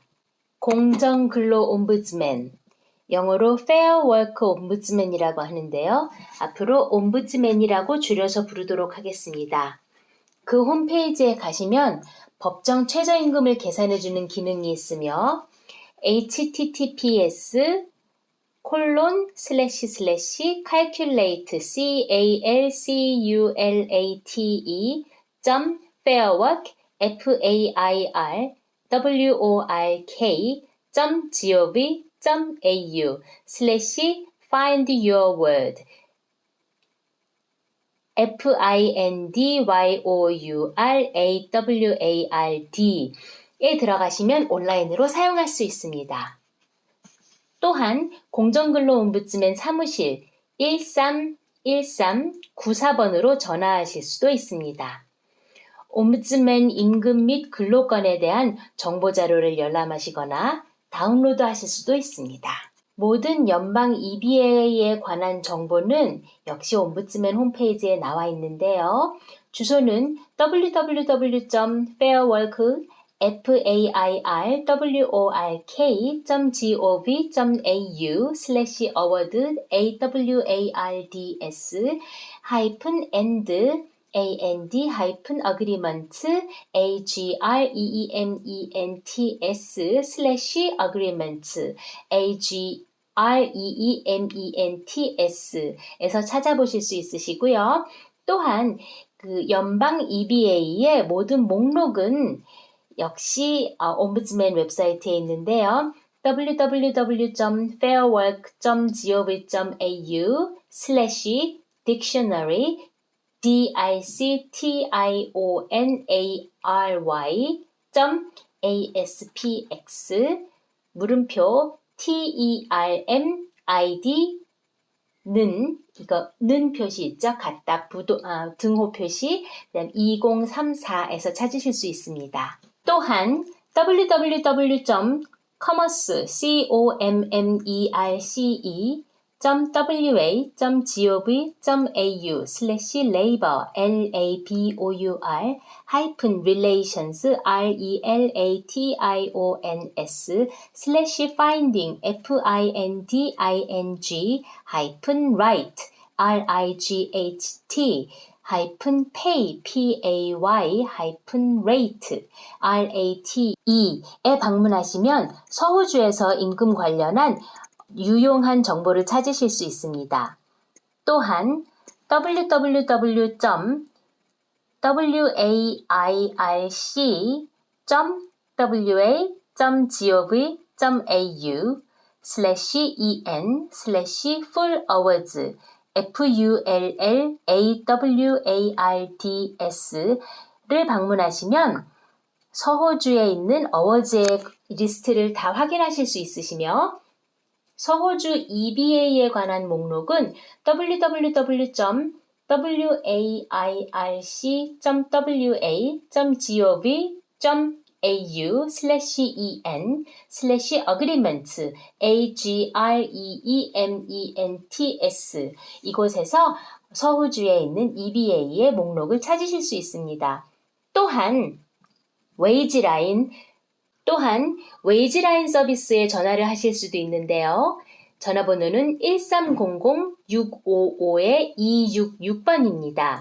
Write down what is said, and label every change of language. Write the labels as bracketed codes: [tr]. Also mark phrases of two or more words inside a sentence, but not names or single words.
[ko] 공정근로옴부dsman, 영어로 Fair Work Ombudsman이라고 하는데요. 앞으로 옴부dsman이라고 줄여서 부르도록 하겠습니다. 그 홈페이지에 가시면 법정 최저임금을 계산해주는 기능이 있으며 https://calculate fairwork.gov.au/findyourword findyourward에 들어가시면 온라인으로 사용할 수 있습니다. 또한 공정근로옴부dsman 사무실 131394번으로 전화하실 수도 있습니다. 옴부dsman 임금 및 근로권에 대한 정보자료를 열람하시거나 다운로드 하실 수도 있습니다. 모든 연방 EBA에 관한 정보는 역시 옴부dsman 홈페이지에 나와 있는데요. 주소는 www.fairwork.gov.au/award awards/and-agreements agreements/agreements/e서 찾아보실 수 있으시고요. 또한 그 연방 EBA의 모든 목록은 역시 옴부dsman 웹사이트에 있는데요. www.fairwork.gov.au/dictionary dictionary.aspx 물음표 termid 는 표시 있죠? 같다, 등호 표시, 그다음 2034에서 찾으실 수 있습니다. 또한 www.commerce wa.gov.au/labor relations relations/finding finding right pay 방문하시면 서호주에서 임금 관련한 유용한 정보를 찾으실 수 있습니다. 또한 www.wairc.wA.gov.au/en/fullawards fullawards를 방문하시면 서호주에 있는 어워즈의 리스트를 다 확인하실 수 있으시며 서호주 EBA에 관한 목록은 www.wairc.gov.au/en/agreements agreements 이곳에서 서호주에 있는 EBA의 목록을 찾으실 수 있습니다. 또한 웨이지라인 서비스에 전화를 하실 수도 있는데요. 전화번호는 1300-655-266번입니다.